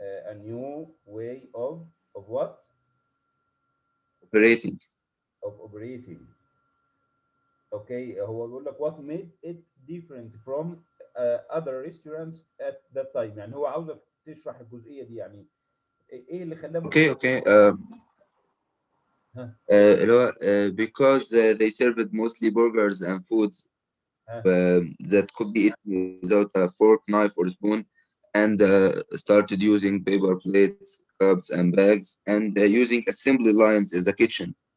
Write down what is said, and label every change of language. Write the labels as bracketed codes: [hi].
[en] A new way of what? Operating. Of operating. Okay, [ar] هو بيقول لك [en] what made it different from other restaurants at that time. [ar] يعني هو عاوزك تشرح الجزئية دي، يعني ايه اللي خلاه مختلف؟ [en] Okay. [ar] اللي هو [en] because they served mostly burgers and foods that could be eaten without a fork, knife, or spoon, and started using paper plates, cups, and bags, and using assembly lines in the kitchen